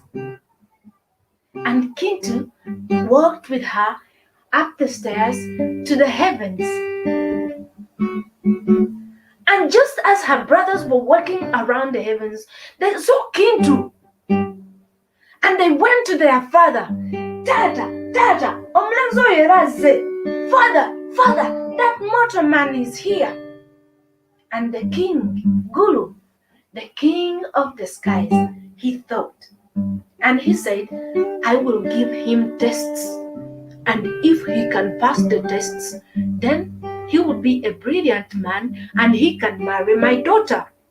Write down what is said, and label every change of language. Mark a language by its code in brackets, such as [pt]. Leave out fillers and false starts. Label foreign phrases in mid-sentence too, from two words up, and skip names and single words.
[en] And Kintu walked with her up the stairs to the heavens. And just as her brothers were walking around the heavens, they saw Kintu. And they went to their father. [lg] Tata, omlenzo yeraze. [en] Father, that mortal man is here. And the king, Guru, the king of the skies, he thought. And he said, I will give him tests. And if he can pass the tests, then he would be a brilliant man and he can marry my daughter.